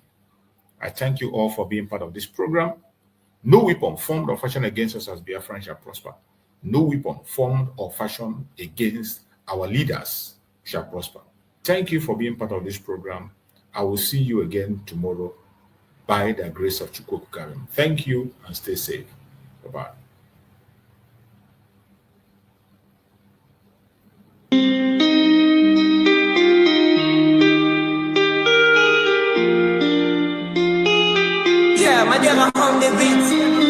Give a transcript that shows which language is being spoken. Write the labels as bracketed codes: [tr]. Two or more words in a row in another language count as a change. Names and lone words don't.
[en] I thank you all for being part of this program. No weapon formed or fashioned against us as Biafrans shall prosper. No weapon formed or fashioned against our leaders shall prosper. Thank you for being part of this program. I will see you again tomorrow by the grace of Chukwu Okike Abiama. Thank you and stay safe. Bye-bye. Yeah, my dear, on the beat.